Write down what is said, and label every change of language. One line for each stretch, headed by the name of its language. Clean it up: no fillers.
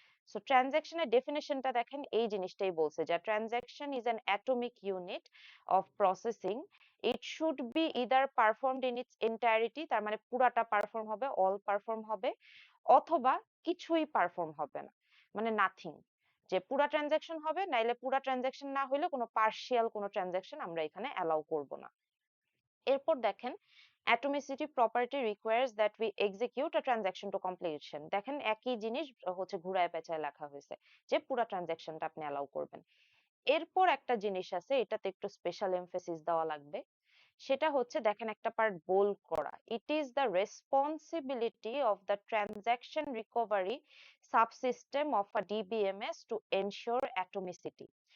Bangla: So ট্রানজাকশনের ডেফিনিশনটা দেখেন, এই জিনিসটাই বলছে যে
English: transaction is an atomic unit of processing, it should be either performed in its entirety,
Bangla: তার মানে পুরাটা পারফর্ম হবে, অল পারফর্ম হবে, অথবা কিছুই পারফর্ম হবে না, মানে নাথিং, যে পুরা ট্রানজাকশন হবে নাইলে পুরা ট্রানজাকশন না হইলে কোনো পার্শিয়াল কোনো ট্রানজাকশন আমরা এখানে অ্যালাউ করব না। এরপর দেখেন
English: atomicity property requires that we execute a transaction to completion।
Bangla: দেখেন একই জিনিস হচ্ছে ঘুরায় পেঁচায় লেখা হয়েছে যে পুরো ট্রানজাকশনটা আপনি অ্যালাউ করবেন। এরপর একটা জিনিস আছে, এটাতে একটু স্পেশাল এমফেসিস দেওয়া লাগবে, সেটা হচ্ছে দেখেন একটা পার্ট বোল্ড করা,
English: It is the responsibility of the transaction recovery subsystem of a DBMS to ensure atomicity.